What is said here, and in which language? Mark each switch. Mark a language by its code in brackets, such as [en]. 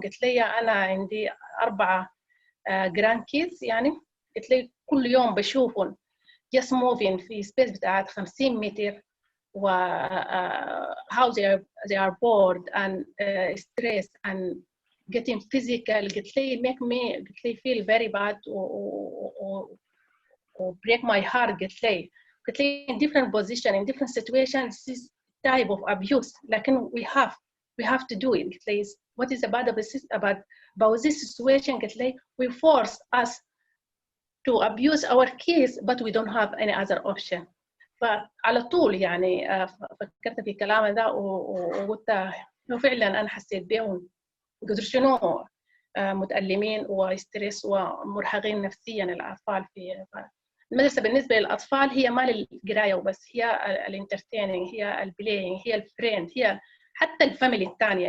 [ar] قلت لي أنا عندي 4 جراند كيدز، يعني قلت لي كل يوم بشوفهم [en] just moving [ar] في سبيس بتاعت 50 متر و [en] how they are bored and stressed and getting physical. [ar] قلت لي [en] make me قلت لي feel very bad و break my heart. [ar] قلت لي [en] in different position in different situations this is type of abuse، [ar] لكن [en] we have to do it. [ar] قلت لي [en] what is about this situation. [ar] قلت لي [en] we force us to abuse our kids but we don't have any other option. [ar] فعلى طول يعني فكرت في كلام ده وقلت انه فعلا انا حسيت بيهم قدر شنو متألمين وستريس ومرهقين نفسيا الاطفال في المدرسه. بالنسبه للاطفال هي ما للقرايه وبس، هي الانترتيننج، هي البلاينج، هي الفريند، هي حتى الفاميلي الثانيه.